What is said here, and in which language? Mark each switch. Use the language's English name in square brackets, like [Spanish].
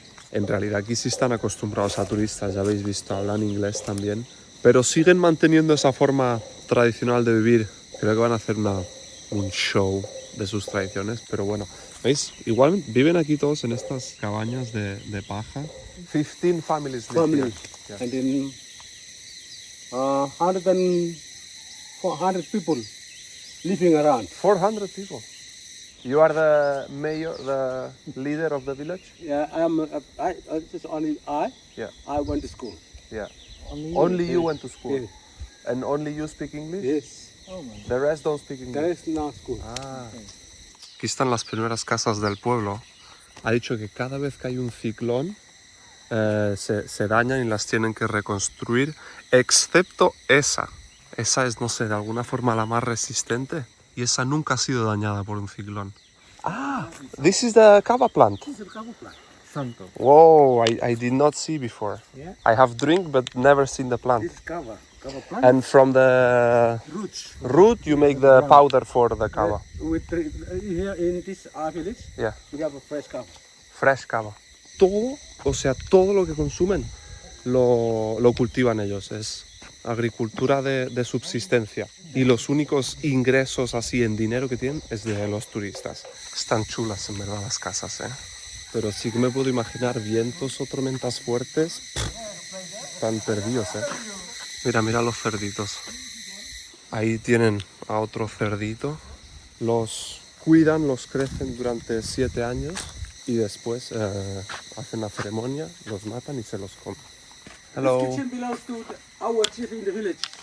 [Spanish] En realidad aquí sí están acostumbrados a turistas, ya habéis visto, hablan inglés también. Pero siguen manteniendo esa forma tradicional de vivir. Creo que van a hacer un show de sus tradiciones, pero bueno. ¿Veis? Igual viven aquí todos en estas cabañas de paja. [English] 15 families live Family. here. Yeah. And then 400 people living around. 400 people. You are the mayor, the leader of the village? Yeah, just only I. Yeah. I went to school. Yeah. Only you Yes. went to school? Yes. And only you speak English? Yes. The rest don't speak English? There is no school. Ah. [Spanish] Aquí están las primeras casas del pueblo. Ha dicho que cada vez que hay un ciclón se dañan y las tienen que reconstruir, excepto esa. Esa es, no sé, de alguna forma la más resistente y esa nunca ha sido dañada por un ciclón. [English] Ah, this is the kava plant. This is a cover plant. Santo. Whoa, I did not see before. Yeah. I have drink but never seen the plant. This is cover plant. And from the Roots. root you make the powder for the kava. Here in this village, Yeah, we have a fresh cover. fresh kava. [Spanish] Todo, o sea, todo lo que consumen lo cultivan ellos. Es agricultura de subsistencia. Y los únicos ingresos así en dinero que tienen es de los turistas. Están chulas en verdad las casas, ¿eh? Pero sí que me puedo imaginar vientos o tormentas fuertes. Están perdidos, ¿eh? Mira los cerditos. Ahí tienen a otro cerdito. Los cuidan, los crecen durante 7 años y después hacen la ceremonia, los matan y se los comen. [English] Hello. This kitchen belongs to our chief in the village.